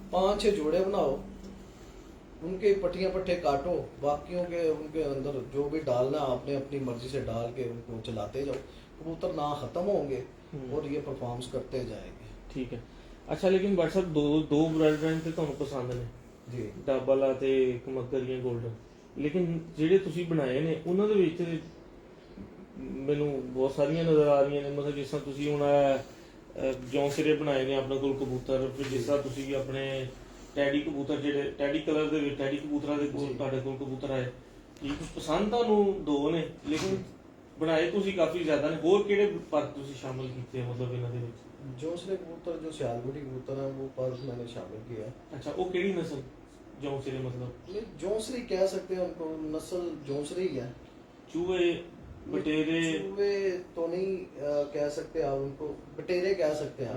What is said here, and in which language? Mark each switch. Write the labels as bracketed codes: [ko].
[hi] 5-6 जोड़े बनाओ, उनके पट्टियां पट्टे काटो, बाकियों के उनके अंदर जो भी डालना आपने अपनी मर्जी से डाल के उनको चलाते जाओ, कबूतर ना खत्म होंगे और ये परफॉर्मेंस करते जाएंगे। ठीक है। अच्छा लेकिन व्हाट्सएप दो ब्रांड [pa] ਤੇ ਤੁਹਾਨੂੰ ਪਸੰਦ ਨੇ ਜੀ ਡਬਲ ਆ ਤੇ ਇੱਕ ਮੱਗਰੀਆਂ 골ਡਨ, ਲੇਕਿਨ ਜਿਹੜੇ ਤੁਸੀਂ ਬਣਾਏ ਨੇ ਉਹਨਾਂ ਦੇ ਵਿੱਚ ਮੈਨੂੰ ਬਹੁਤ ਸਾਰੀਆਂ ਨਜ਼ਰ ਆ ਰਹੀਆਂ ਨੇ, ਮਤਲਬ ਜਿਸ ਤਰ੍ਹਾਂ ਤੁਸੀਂ ਹੁਣ ਜੌਂਸਰੇ ਬਣਾਏ ਨੇ ਆਪਣੇ ਕੋਲ ਕਬੂਤਰ, ਫਿਰ ਜਿਸ ਤਰ੍ਹਾਂ ਤੁਸੀਂ ਆਪਣੇ ਟੈਡੀ ਕਬੂਤਰ ਜਿਹੜੇ ਟੈਡੀ ਕਲਰ ਦੇ ਵਿੱਚ ਟੈਡੀ ਕਬੂਤਰਾਂ ਦੇ ਕੋਲ ਤੁਹਾਡੇ ਕੋਲ ਕਬੂਤਰ ਆਏ, ਇਹ ਪਸੰਦ ਤੁਹਾਨੂੰ ਦੋ ਨੇ ਲੇਕਿਨ ਬਣਾਏ ਤੁਸੀਂ ਕਾਫੀ ਜ਼ਿਆਦਾ ਨੇ, ਹੋਰ ਕਿਹੜੇ ਪਰ ਤੁਸੀਂ ਸ਼ਾਮਲ ਕੀਤੇ ਆ ਮਤਲਬ ਇਹਨਾਂ ਦੇ ਵਿੱਚ? [hi] जौसरे कबूतर जो सियालकोटी कबूतर है वो पर मैंने शामिल किया है। अच्छा वो केड़ी नस्ल जौंसरे मतलब? ये जौंसरी कह सकते हैं उनको, नस्ल जौंसरी ही है। चूहे बटेरे? चूहे तो नहीं कह सकते आप उनको, बटेरे कह सकते हैं,